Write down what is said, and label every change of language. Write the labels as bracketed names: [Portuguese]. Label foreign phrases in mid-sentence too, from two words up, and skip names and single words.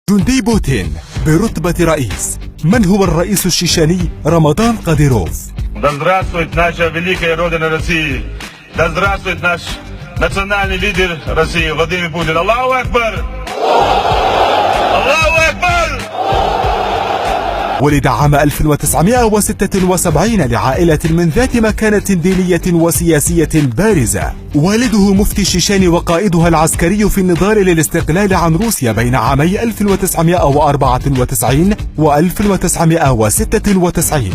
[Arabic] جندي بوتين برتبة رئيس. من هو الرئيس الشيشاني رمضان قاديروف؟ [Russian] Да здравствует наша великая Родина России! Да здравствует наш национальный лидер России Владимир Путин! [Arabic] الله أكبر! الله أكبر! ولد عام 1976 لعائلة من ذات مكانة دينية وسياسية بارزة. والده مفتي الشيشان وقائدها العسكري في النضال للاستقلال عن روسيا بين عامي 1994 و 1996.